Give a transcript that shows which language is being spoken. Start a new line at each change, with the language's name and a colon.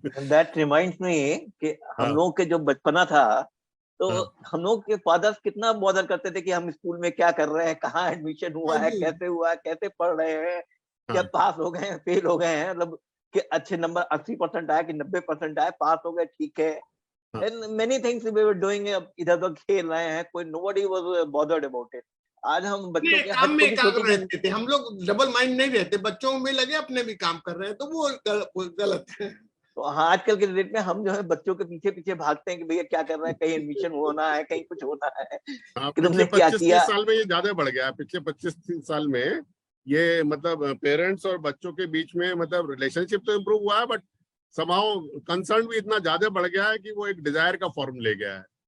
English: That reminds me
Hindi: कि हम लोग के जो बचपना था, तो हम लोग के फादर्स कितना बॉदर करते थे कि हम स्कूल में क्या कर रहे हैं, कहाँ एडमिशन हुआ है, कैसे हुआ है, कैसे पढ़ रहे हैं, क्या पास हो गए हैं, फेल हो गए हैं, मतलब कि अच्छे नंबर 80% आए कि 90% आए, पास हो गए, ठीक है।
English: And many things we were doing,
Hindi: इधर उधर खेल रहे हैं, कोई
English: nobody was bothered about it।
Hindi: आज हम बच्चों के काम में काम रहते थे, हम लोग डबल माइंड नहीं रहते, बच्चों में लगे अपने भी काम कर रहे हैं, तो वो गलत है। तो हाँ, आजकल के डेट में हम जो है बच्चों के पीछे पीछे भागते हैं कि भैया क्या कर रहे हैं, कहीं एडमिशन होना है, कहीं कुछ होना है, कि तुमने क्या किया। 25-30 साल में ये ज्यादा बढ़ गया है। पिछले 25-30 साल में ये मतलब पेरेंट्स और बच्चों के बीच में मतलब रिलेशनशिप तो इम्प्रूव हुआ है, बट समाउ कंसर्न भी इतना ज्यादा बढ़ गया है कि वो एक डिजायर का फॉर्म ले गया है।